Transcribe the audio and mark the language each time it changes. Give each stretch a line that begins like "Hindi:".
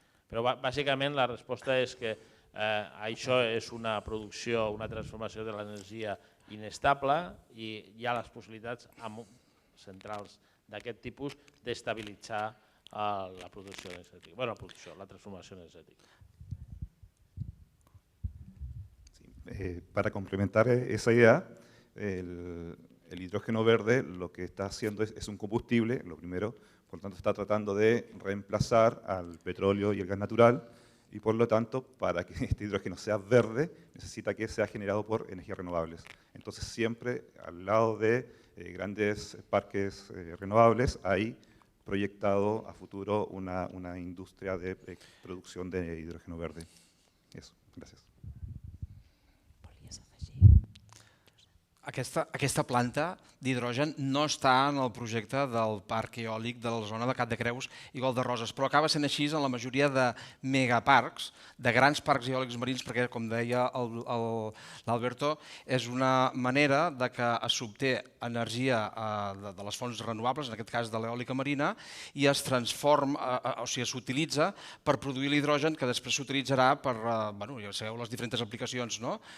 Catalan: Però bàsicament la resposta és que això és una producció, una transformació de l'energia inestable i hi ha les possibilitats amb centrals d'aquest tipus d'estabilitzar la producció energètica, la transformació energètica.
Spanish: Para complementar esa idea, el hidrógeno verde lo que está haciendo es un combustible, lo primero, por lo tanto está tratando de reemplazar al petróleo y el gas natural, y por lo tanto, para que este hidrógeno sea verde, necesita que sea generado por energías renovables. Entonces siempre al lado de grandes parques renovables hay proyectado a futuro una industria de producción de hidrógeno verde. Eso, gracias.
Catalan: Aquesta planta d'hidrogen no està en el projecte del parc eòlic de la zona de Cap de Creus i Gol de Roses, però acaba sent així en la majoria de megaparcs, de grans parcs eòlics marins, perquè, com deia l'Alberto, és una manera que s'obté energia de les fonts renovables, en aquest cas de l'eòlica marina, i es transforma, o sigui, s'utilitza per produir l'hidrogen, que després s'utilitzarà per, ja sabeu, les diferents aplicacions, no?